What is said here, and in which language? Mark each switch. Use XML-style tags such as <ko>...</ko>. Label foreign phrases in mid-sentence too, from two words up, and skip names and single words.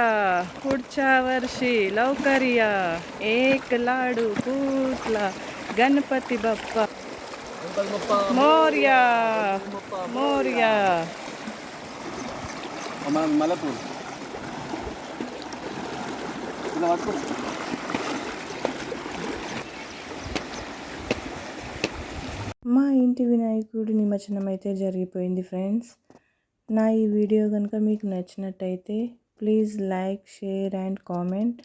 <mr>पुढच्या वर्षी लवकर या, एक लाडू फुटला, गणपती बाप्पा मोरया मोरया. मलापूर</mr> <te>మా ఇంటి వినాయకుడి నిమజ్జనం అయితే జరిగిపోయింది ఫ్రెండ్స్. నా ఈ వీడియో కనుక మీకు నచ్చినట్టయితే</te> <en>please like, share and comment.</en>